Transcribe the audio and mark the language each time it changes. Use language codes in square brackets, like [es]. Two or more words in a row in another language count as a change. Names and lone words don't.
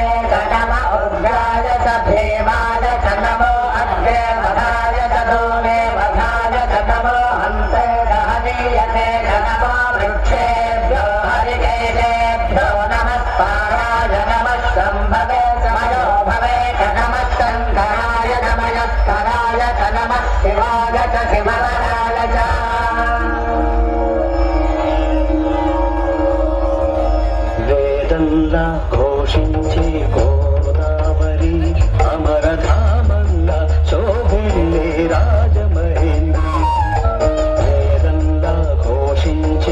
[sa] च नमः उग्राय च भीमाय च नमो अग्रे वधाय च धूमे वधाय च नमो हन्ते हनीयते च नमो वृक्षेभ्यो हरिकेशेभ्यो नमः पाराय नमः शम्भवे च मयो भवे च नमः शङ्कराय नमस्कराय च नमः शिवाय च शिवराय च [te] వేదంలా ఘోషించే గోదావరి అమరధామంలా శోభిల్లే రాజమహేంద్రి వేదంలా ఘోషించే